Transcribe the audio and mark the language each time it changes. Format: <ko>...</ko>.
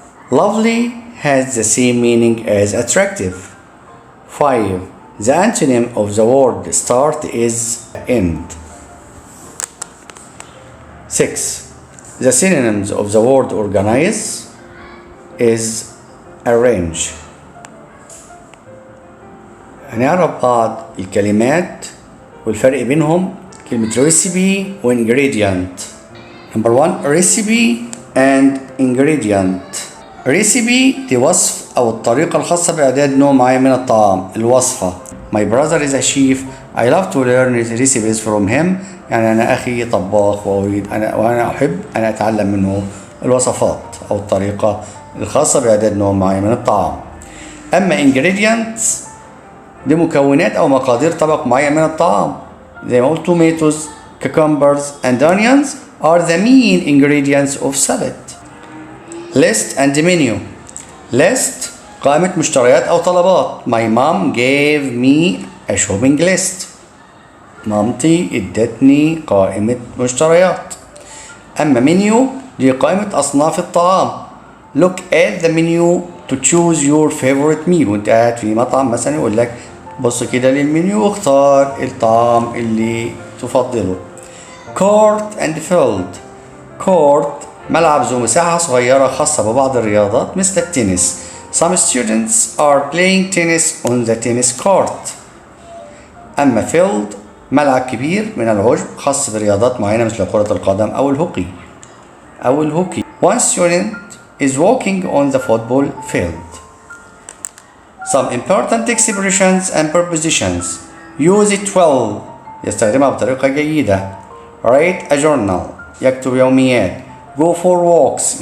<en>lovely has the same meaning as attractive. 5. the antonym of the word start is end. 6. the synonyms of the word organize is arrange.</en> <ar>هنعرف بعض الكلمات والفرق بينهم. كلمة recipe و ingredient.</ar> <en>number 1. recipe and ingredient.</en> <ar>recipe دي وصف أو الطريقة الخاصة بإعداد نوع معين من الطعام. الوصفة.</ar> <en>my brother is a chef. I love to learn recipes from him.</en> <ar>يعني أنا أخي طباخ وأنا أحب أن أتعلم منه الوصفات أو الطريقة الخاصة بإعداد نوع معين من الطعام. أما ingredients دي مكونات أو مقادير طبق معين من الطعام. زي ما قلت</ar> <en>tomatoes, cucumbers and onions are the main ingredients of salad. list and menu.</en> <ar>list قائمة مشتريات أو طلبات.</ar> <en>my mom gave me a shopping list.</en> <ar>مامتي ادتني قائمة مشتريات. أما menu دي قائمة أصناف الطعام.</ar> <en>look at the menu to choose your favorite meal.</en> <ar>وانت قاعد في مطعم مثلا يقول لك بص كده للمنيو واختار الطعام اللي تفضله.</ar> <en>court and field.</en> <ar>court ملعب ذو مساحة صغيرة خاصة ببعض الرياضات مثل التنس.</ar> <en>Some students are playing tennis on the tennis court.</en> <ar>أما field ملعب كبير من العشب خاص برياضات معينة مثل كرة القدم أو الهوكي.</ar> <en>One student is walking on the football field. Some important expressions and prepositions. Use it well.</en> <ar>يستخدمها بطريقة جيدة.</ar> <en>Write a journal.</en> <ar>يكتب يوميات.</ar> <en>Go for walks.</en>